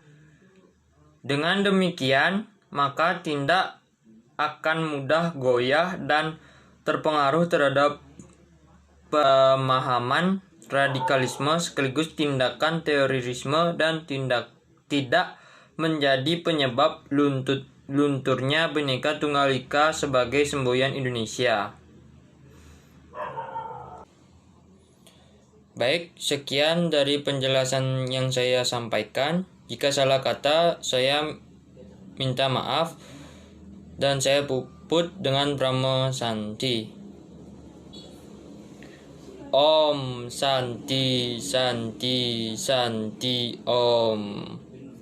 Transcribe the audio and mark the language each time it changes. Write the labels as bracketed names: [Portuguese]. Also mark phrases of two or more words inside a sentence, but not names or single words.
[Indonesian] Dengan demikian, maka tindak akan mudah goyah dan terpengaruh terhadap pemahaman radikalisme sekaligus tindakan terorisme dan tidak menjadi penyebab lunturnya Bhinneka Tunggal Ika sebagai semboyan Indonesia. Baik, sekian dari penjelasan yang saya sampaikan. Jika salah kata, saya minta maaf. Dan saya Puput dengan Brahma Santi. [Sanskrit] Om Santi Santi Santi Om.